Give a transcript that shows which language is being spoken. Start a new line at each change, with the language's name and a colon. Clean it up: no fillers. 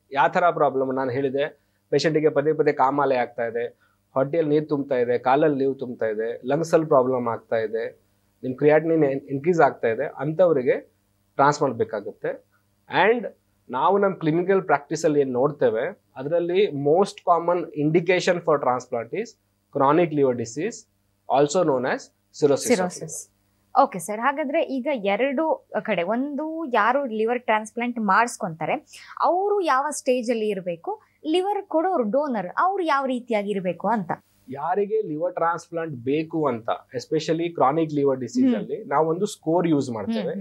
Kannada: ಯಾವ ತರ ಪ್ರಾಬ್ಲಮ್ ನಾನು ಹೇಳಿದೆ, ಪೇಷಂಟಿಗೆ ಪದೇ ಪದೇ ಕಾಮಾಲೆ ಆಗ್ತಾ ಇದೆ, ಹೊಟ್ಟೆಯಲ್ಲಿ ನೀರು ತುಂಬ್ತಾ ಇದೆ, ಕಾಲಲ್ಲಿ ನೀರು ತುಂಬ್ತಾ ಇದೆ, ಲಂಗ್ಸ್ ಅಲ್ಲಿ ಪ್ರಾಬ್ಲಮ್ ಆಗ್ತಾ ಇದೆ, ನಿಮ್ ಕ್ರಿಯಾಟಿನಿನ್ ಇನ್ಕ್ರೀಸ್ ಆಗ್ತಾ ಇದೆ, ಅಂತವರಿಗೆ ಟ್ರಾನ್ಸ್ಪ್ಲಾಂಟ್ ಬೇಕಾಗುತ್ತೆ. ಅಂಡ್ ನಾವು ನಮ್ಮ ಕ್ಲಿನಿಕಲ್ ಪ್ರಾಕ್ಟೀಸ್ ಅಲ್ಲಿ ಏನ್ ನೋಡ್ತೇವೆ, ಅದರಲ್ಲಿ
English: Most common indication for transplant is chronic liver disease, also known as cirrhosis.
Kannada: Cirrhosis. Okay sir, ಹಾಗಾದ್ರೆ ಈಗ ಎರಡು ಕಡೆ, ಒಂದು ಯಾರು ಲಿವರ್ ಟ್ರಾನ್ಸ್ಪ್ಲಾಂಟ್ ಮಾಡಿಸ್ಕೊಂತಾರೆ ಅವರು ಯಾವ ಸ್ಟೇಜ್ ಅಲ್ಲಿ ಇರಬೇಕು, ಲಿವರ್ ಕೊಡೋರು ಡೋನರ್ ಅವ್ರು ಯಾವ ರೀತಿಯಾಗಿ ಇರಬೇಕು ಅಂತ. ಯಾರಿಗೆ ಲಿವರ್ ಟ್ರಾನ್ಸ್ಪ್ಲಾಂಟ್ ಬೇಕು ಅಂತ, ಎಸ್ಪೆಷಲಿ ಕ್ರಾನಿಕ್ ಲಿವರ್ ಡಿಸೀಸ್ ಅಲ್ಲಿ ನಾವು ಒಂದು ಸ್ಕೋರ್ ಯೂಸ್ ಮಾಡ್ತೇವೆ.